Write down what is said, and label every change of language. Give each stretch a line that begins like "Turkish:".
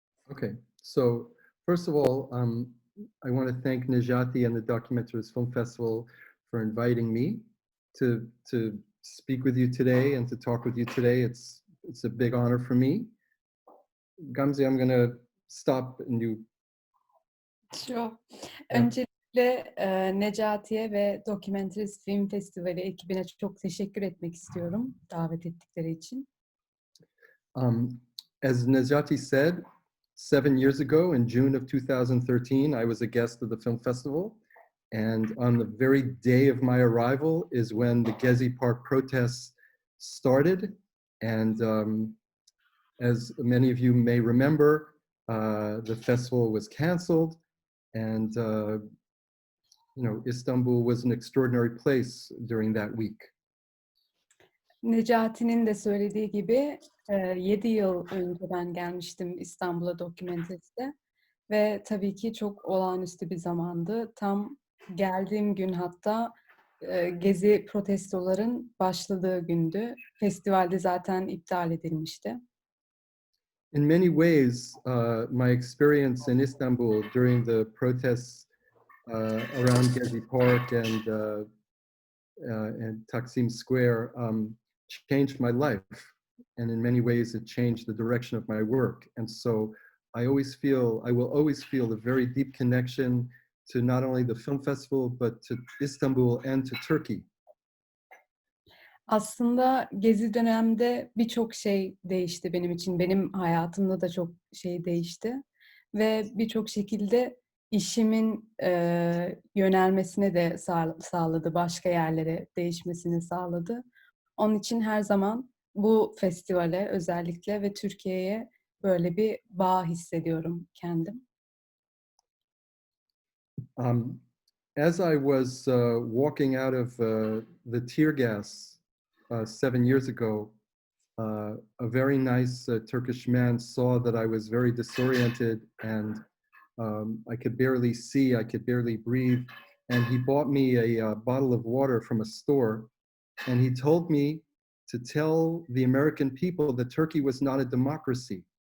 English: Okay, so first of all, I want to thank Nejati and the Documentarist Film Festival for inviting me to speak with you today and to talk with you today. It's a big honor for me. Gamze, I'm going to stop and you. Sure.
Turkish: Öncelikle Necati'ye ve Documentarist Film Festivali ekibine çok teşekkür etmek istiyorum davet ettikleri için.
English: As Nejati said, 7 years ago in June of 2013, I was a guest of the film festival. And on the very day of my arrival is when the Gezi Park protests started. And as many of you may remember, the festival was canceled. And Istanbul was an extraordinary place during that week.
Turkish: Necati'nin de söylediği gibi 7 yıl önce ben gelmiştim İstanbul'a Documentarist'te ve tabii ki çok olağanüstü bir zamandı. Tam geldiğim gün hatta Gezi protestoların başladığı gündü. Festivalde zaten iptal edilmişti.
English: In many ways, my experience in Istanbul during the protests around Gezi Park and Taksim Square changed my life, and in many ways it changed the direction of my work. And so I will always feel a very deep connection to not only the film festival but to Istanbul and to Turkey.
Turkish: Aslında Gezi dönemde birçok şey değişti benim için. Benim hayatımda da çok şey değişti ve birçok şekilde işimin yönelmesine de sağladı, başka yerlere değişmesini sağladı. Onun için her zaman bu festivale özellikle ve Türkiye'ye böyle bir bağ hissediyorum kendim.
English: As I was walking out of the tear gas 7 years ago, a very nice Turkish man saw that I was very disoriented and I could barely see, I could barely breathe, and he bought me a bottle of water from a store, and he told me to tell the American people that Turkey was not a democracy.